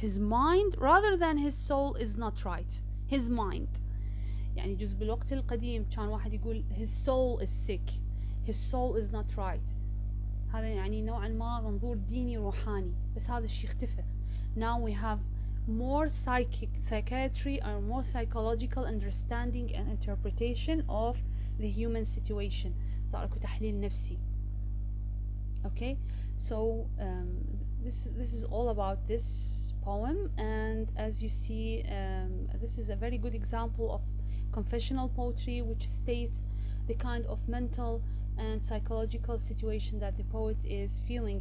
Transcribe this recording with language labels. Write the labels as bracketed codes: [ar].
[en] His mind rather than his soul is not right. His mind. [ar] يعني جزء بالوقت القديم كان واحد يقول [en] his soul is sick, his soul is not right. [ar] هذا يعني نوعا ما منظور ديني روحاني، بس هذا الشيء اختفى. [en] Now we have more psychiatry or more psychological understanding and interpretation of the human situation. [ar] صار اكو تحليل نفسي. [en] Okay, so this is all about this poem, and as you see, this is a very good example of confessional poetry, which states the kind of mental and psychological situation that the poet is feeling.